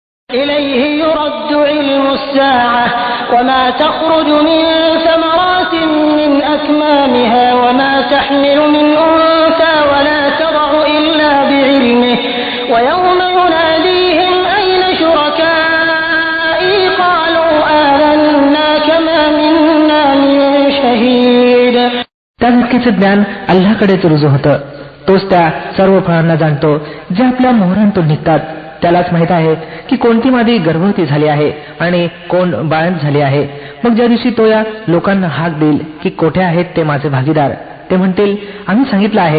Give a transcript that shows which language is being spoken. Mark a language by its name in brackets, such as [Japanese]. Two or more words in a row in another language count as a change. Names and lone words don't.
[Arabic] إليه يرد علم الساعة وما تخرج من ثمرات من أكمامها وما تحمل من أنثى ولا تضع إلا بعلمه ويوم يناديهم أين شركائي قالوا آذنا كما منا من شهيد. [Marathi] त्या व्यक्तीचे ज्ञान अल्लाहकडेच रुजू होतं. तोच त्या सर्व फळांना जाणतो जे आपल्या मोहरांतून निघतात. त्यालाच माहित आहे की कोणती मादी गर्भवती झाली आहे आणि कोण बाळंत झाली आहे. मग ज्या दिवशी तो या लोकांना हाक देईल की कोठे आहेत ते माझे भागीदार, ते म्हणतील आम्ही सांगितलं आहे.